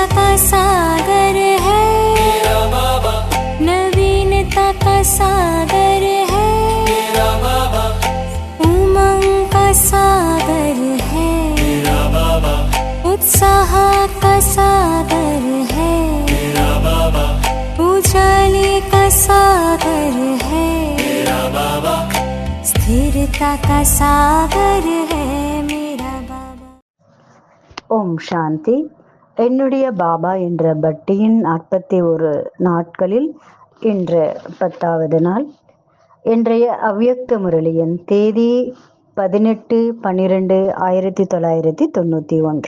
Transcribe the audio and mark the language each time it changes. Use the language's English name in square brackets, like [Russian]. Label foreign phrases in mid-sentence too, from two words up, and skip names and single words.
[Hindi] का सागर है मेरा बाबा, नवीनता का सागर है मेरा बाबा, उमंग का सागर है मेरा बाबा, उत्साह का सागर है मेरा बाबा, उजाले का सागर है मेरा बाबा, स्थिरता का सागर है मेरा बाबा। [Tamil] ஓம் சாந்தி. என்னுடைய பாபா என்ற பட்டியின் 41 நாட்களில் இன்று 10வது நாள். இன்றைய அவ்யக்த முரளியின் தேதி 18/12/1991.